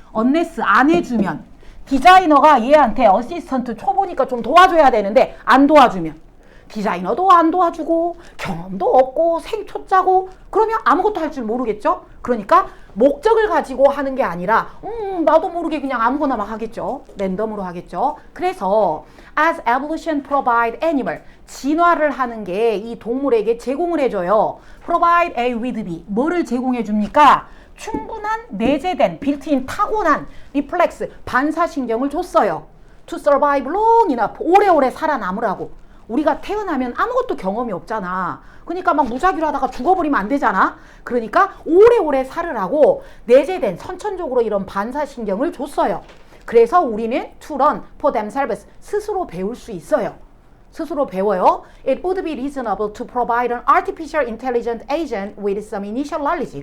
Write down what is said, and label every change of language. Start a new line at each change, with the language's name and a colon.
Korean: unless 안 해주면 디자이너가 얘한테 어시스턴트 초보니까 좀 도와줘야 되는데 안 도와주면 디자이너도 안 도와주고 경험도 없고 생초짜고 그러면 아무것도 할 줄 모르겠죠. 그러니까 목적을 가지고 하는 게 아니라 나도 모르게 그냥 아무거나 막 하겠죠. 랜덤으로 하겠죠. 그래서
English: as evolution provide animal,
Korean: 진화를 하는 게 이 동물에게 제공을 해줘요.
English: provide A with B,
Korean: 뭐를 제공해 줍니까? 충분한 내재된 빌트인 타고난 리플렉스, 반사신경을 줬어요.
English: to survive long enough,
Korean: 오래오래 살아남으라고. 우리가 태어나면 아무것도 경험이 없잖아. 그러니까 막 무작위로 하다가 죽어버리면 안 되잖아. 그러니까 오래오래 살으라고 내재된 선천적으로 이런 반사신경을 줬어요. 그래서 우리는
English: to learn for themselves,
Korean: 스스로 배울 수 있어요. 스스로 배워요.
English: It would be reasonable to provide an artificial intelligent agent with some initial knowledge.